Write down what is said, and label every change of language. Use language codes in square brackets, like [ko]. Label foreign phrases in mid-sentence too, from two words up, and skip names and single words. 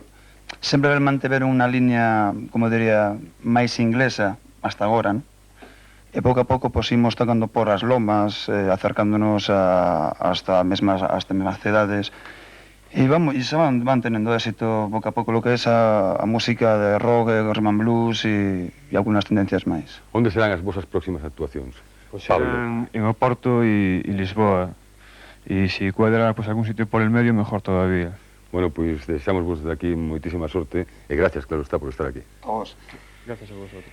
[gl] Sempre mantiveron unha liña, como diría, máis inglesa hasta agora, non? E pouco a pouco pois imos tocando por as lomas, acercándonos hasta mesmas cidades. E se van tenendo éxito pouco a pouco lo que é a música de rock, [en] rhythm and blues [gl] e algunhas tendencias máis. Onde serán as vosas próximas actuacións? Pois Pablo. en Oporto e Lisboa. E se cuadra [es] pues, algún sitio por el medio, mejor todavía. [gl] Bueno, pois deixamos vos de aquí moitísima sorte e gracias, claro está, por estar aquí. A vos. [es] Gracias a vosotros.